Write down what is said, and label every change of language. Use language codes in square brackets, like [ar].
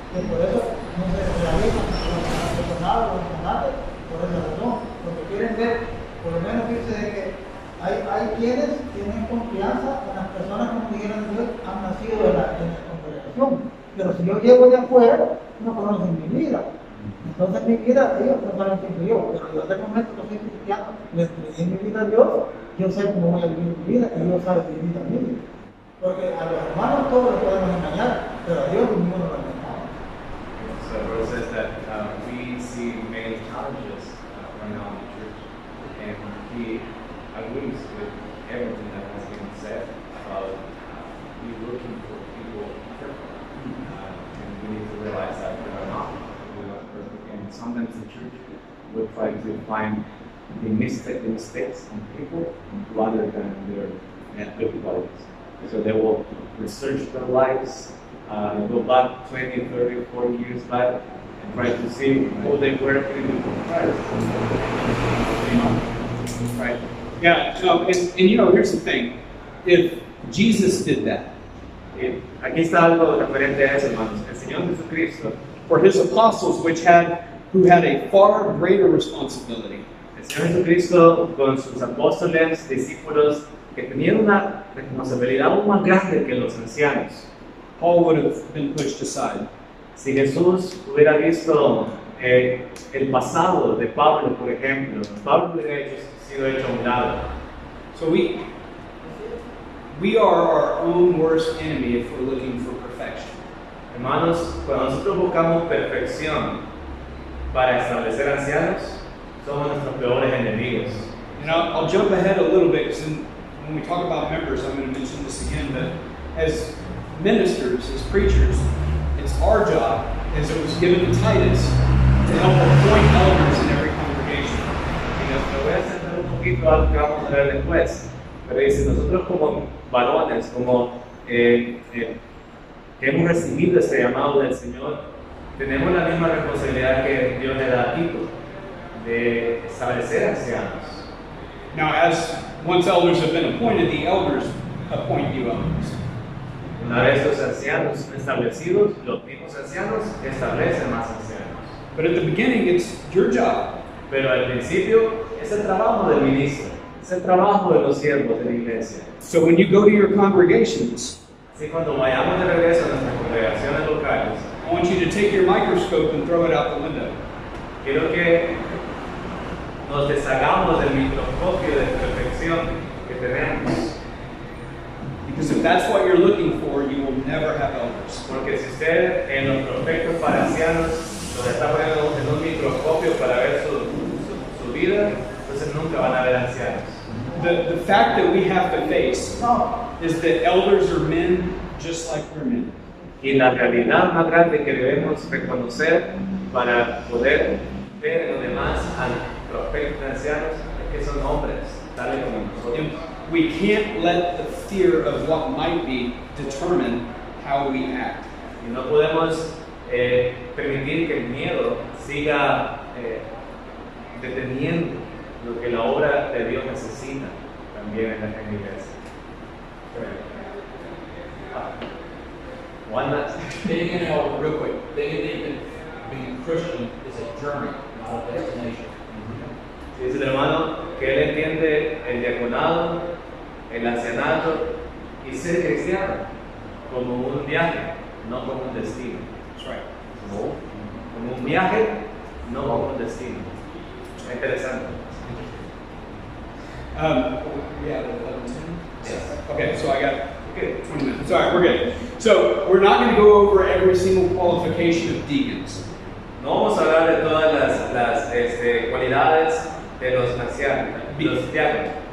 [es] Y por eso no se realiza los personales o los canales por esa razón, porque quieren ver, por lo menos dice de que hay quienes tienen confianza en las personas que, como dijeron Dios, han nacido en la congregación, pero si yo llego de afuera, no conocen mi vida. Entonces mi vida, ellos no saben quién soy yo, pero yo desde el momento que soy cristiano, le entregué mi vida a Dios, yo sé cómo voy a vivir mi vida y Dios sabe mi vida mía. Porque a los hermanos todos los podemos engañar, pero a Dios ninguno lo engañamos. [en] So Rose says that we see many challenges right now in the church, and he agrees with everything that has been said about we looking for people perfect, and we need to realize that we are not perfect, and sometimes the church will try to find the mistakes on people rather than their good qualities. So they will research their lives, go back 20, 30, 40 years back, and try to see who they were even before Christ. Right? Yeah. No, and you know, here's the thing: if Jesus did that, [es] Aquí está algo referente a eso, hermanos. El Señor Jesucristo, [en] for his apostles, who had a far greater responsibility, [es] el Señor Jesucristo con sus apóstoles, discípulos, que tenían una responsabilidad aún más grande que los ancianos. [en] Paul would have been pushed aside. [es] Si Jesús hubiera visto el pasado de Pablo, por ejemplo, Pablo hubiera sido hecho a un lado. [en] So we are our own worst enemy if we're looking for perfection. [es] Hermanos, cuando nosotros buscamos perfección para establecer ancianos, somos nuestros peores enemigos. [en] And I'll jump ahead a little bit, because when we talk about members, I'm going to mention this again, but as ministers, as preachers, it's our job, as it was given to Titus, to help appoint elders in every congregation. [es] Y nos voy a centrar un poquito algo que vamos a ver después. Pero dice, nosotros como varones, como que hemos recibido este llamado del Señor, tenemos la misma responsabilidad que Dios le da a Tito, de establecer ancianos. [en] Now, as once elders have been appointed, the elders appoint you elders. [es] Una vez los ancianos son establecidos, los mismos ancianos establecen más ancianos. [en] But at the beginning, it's your job. [es] Pero al principio es el trabajo del ministro, es el trabajo de los siervos de la iglesia. [en] So when you go to your congregations, [es] Así cuando vayamos de regreso a nuestras congregaciones locales, [en] I want you to take your microscope and throw it out the window. [es] quiero que nos deshagamos del microscopio de perfección que tenemos. [en] Because if that's what you're looking for, you will never have elders. [es] Porque si usted en los prospectos para ancianos los está poniendo en un microscopio para ver su vida, entonces nunca van a ver ancianos. [en] The fact that we have to face is that elders are men just like we're men. [es] Y la realidad más grande que debemos reconocer para poder ver en los demás al prospecto de ancianos es que son hombres, tales como nosotros. [en] And we can't let the fear of what might be determine how we act. [es] Y no podemos permitir que el miedo siga deteniendo lo que la obra de Dios necesita también en la iglesia. [en] One last. Being an elder, real quick, being a deacon, being a Christian is a journey, not a destination. [es] Dice el hermano que él entiende el diaconado, el ancianato y ser cristiano como un viaje, no como un destino. That's right. Como un viaje, no como un destino. Es interesante. [en] We have 11:10. Okay, so I got 20 minutes. All right, we're good. So we're not going to go over every single qualification of deacons. [es] No vamos a hablar de todas las cualidades de los ancianos, los diáconos.